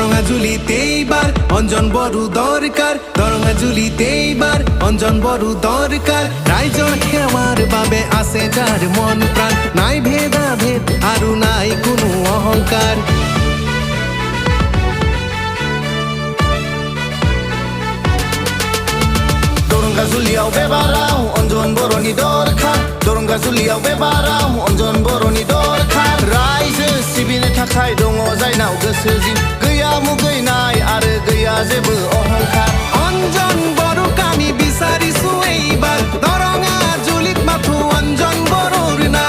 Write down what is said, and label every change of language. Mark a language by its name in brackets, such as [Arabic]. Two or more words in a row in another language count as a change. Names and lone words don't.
[Assamese] দরঙ্গাজুলিতে এইবার অঞ্জন বড়ো দরকার দরঙ্গাজুলিতে এইবার অঞ্জন বড়ো দরকার রাইজর সেৱাৰ বাবে আছে যাৰ মন প্ৰাণ নাই ভেদাভেদ আৰু নাই কোনো অহংকাৰ [Bodo] Darangajuliyau bebarau Anjan Boroनि dorkar Darangajuliyau bebarau Anjan Boroनि dorkar Raije sibine takai dongo jainaw goso jin Gैया मुगैनाय आरो गैया जेबो अहंकार [Assamese] অঞ্জন বড়ো কামি বিচাৰিছো এইবাৰ দৰঙ্গাজুলিত মাথো অঞ্জন বড়োৰ নাম